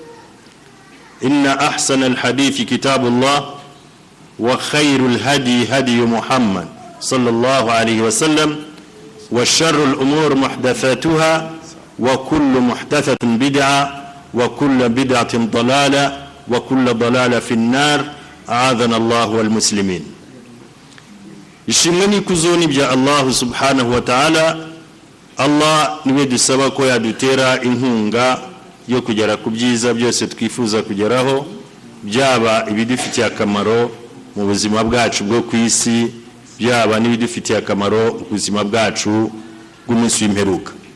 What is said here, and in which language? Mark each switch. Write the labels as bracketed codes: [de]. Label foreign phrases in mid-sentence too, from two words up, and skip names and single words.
[ar] إن أحسن الحديث كتاب الله وخير الهدي هدي محمد صلى الله عليه وسلم والشر الأمور محدثاتها وكل محدثة بدعة وكل بدعة ضلالة وكل ضلالة في النار أعاذنا الله والمسلمين. [rw] ishimwe kuzoni bya Allah [ar] سبحانه وتعالى. [rw] Allah niwe dusaba ko yadutera inkunga yo kugera ku byiza byose twifuza kugeraho, byaba ibidufitiye akamaro mu buzima bwacu bwo kwisi, byaba n'ibidufitiye akamaro mu buzima bwacu bw'umunsi w'imperuka.